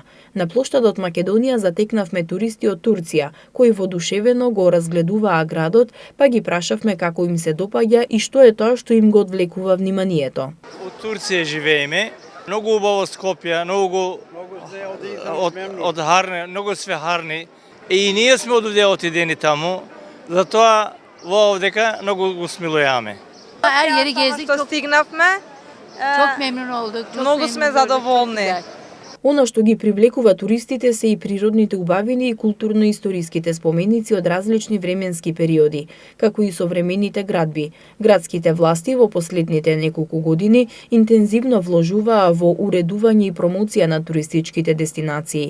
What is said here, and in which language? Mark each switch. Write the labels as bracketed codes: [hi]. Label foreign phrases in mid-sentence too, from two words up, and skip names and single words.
[mk] На плоштадот Македонија затекнавме туристи од Турција, кои воодушевено го разгледуваа градот, па ги прашавме како им се допаѓа и што е тоа што им го одвлекува вниманието. Од Турција живееме. Многу убаво Скопје, многу од харни, многу све харни. И ние сме од овде отидени таму, затоа во овдека многу го смилуваме. [tr] Her yeri gezdik. [mk] Što stignavме. [tr] Çok memnun olduk. Çok [mk] Много [tr] memnun [mk] сме [tr] olduk. [mk] задоволни. Она што ги привлекува туристите се и природните убавини и културно-историските споменици од различни временски периоди, како и современите градби. Градските власти во последните неколку години интензивно вложуваа во уредување и промоција на туристичките дестинации.